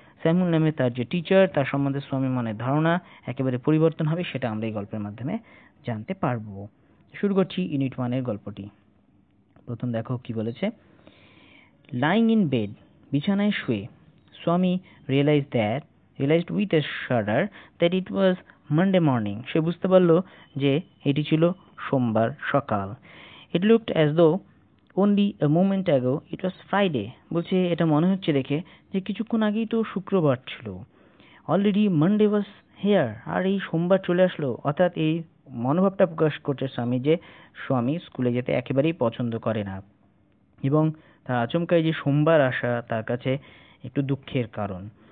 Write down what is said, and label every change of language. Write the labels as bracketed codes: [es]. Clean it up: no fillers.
[bn] Samuel নামে তার যে টিচার, তার সম্বন্ধে স্বামী মনের ধারণা একেবারে পরিবর্তন হবে, সেটা আমরা এই গল্পের মাধ্যমে জানতে পারবো। শুরু করছি ইউনিট 1-এর গল্পটি। প্রথম দেখো কি বলেছে: [en] lying in bed, [bn] বিছানায় শুয়ে, স্বামী [en] realized with a shudder that it was Monday morning. [bn] সে বুঝতে পারল যে এটি ছিল সোমবার সকাল। [en] It looked as though only a moment ago it was Friday. [bn] বলছে এটা মনে হচ্ছে দেখে যে কিছুক্ষণ আগেই তো শুক্রবার ছিল। [en] already Monday was here, [bn] আর এই সোমবার চলে আসলো। অর্থাৎ এই মনোভাবটা প্রকাশ করছে স্বামী যে স্বামী স্কুলে যেতে একেবারেই পছন্দ করে না, এবং তার আচমকাই যে সোমবার আসা তার কাছে একটু দুঃখের কারণ।